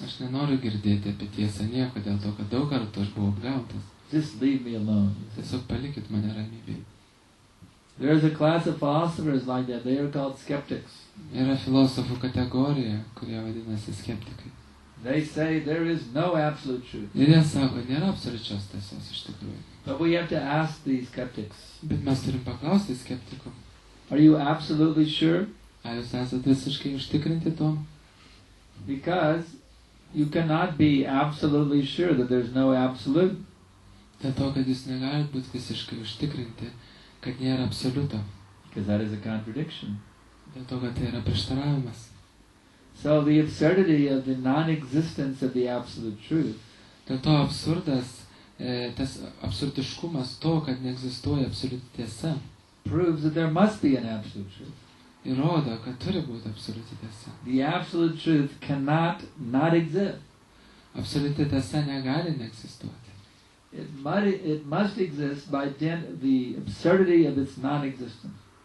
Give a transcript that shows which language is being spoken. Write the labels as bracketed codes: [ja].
[lt] Aš nenoriu girdėti apie tiesą nieko dėl to, kad daug kartų aš buvau apgautas. [en] Just leave me alone. [lt] Tiesiog palikit mane ramybėje. [en] There's a class of philosophers like that. They are called skeptics. [lt] Yra filosofų kategorija, kurie vadinasi skeptikai. [en] They say there is no absolute truth. [lt] Ir jie sako, nėra absoliučios tiesos iš tikrųjų. [en] But we have to ask these skeptics, [lt] Bet mes turim paklausti skeptikų. [en] are you absolutely sure? [lt] Ar jūs esate visiškai užtikrinti tom? [en] Because you cannot be absolutely sure that there's no absolute. [lt] Dėl to, kad jūs negalite būti visiškai užtikrinti, kad nėra absoliuto. [en] Because that is a contradiction. [lt] Dėl to, kad tai yra prieštaravimas. [en] So the absurdity of the non-existence of the absolute truth [lt] Dėl to absurdas, tas absurdiškumas to, kad neegzistuoja absoliuti tiesa, [en] proves that there must be an absolute truth. [lt] įrodo, kad turi būti absoliuti tiesa. [en] The absolute truth cannot not exist. [lt] Absoliuti tiesa negali neegzistuoti. [en] It must exist by dint of the absurdity of its non-existence.